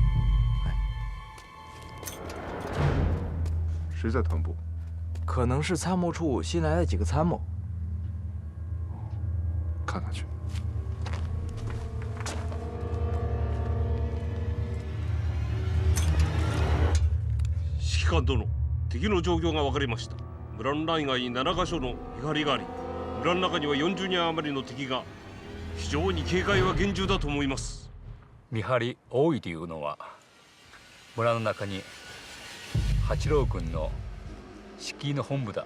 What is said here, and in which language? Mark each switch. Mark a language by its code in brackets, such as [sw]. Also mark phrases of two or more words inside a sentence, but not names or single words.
[zh] 谁在团部？可能是参谋处新来的几个参谋。看看去。 [ja] 指揮官殿、敵の状況が分かりました。村の内外に7カ所の見張りがあり、村の中には40人余りの敵が、非常に警戒は厳重だと思います。見張り多いというのは、村の中に八郎軍の敷居の本部だ。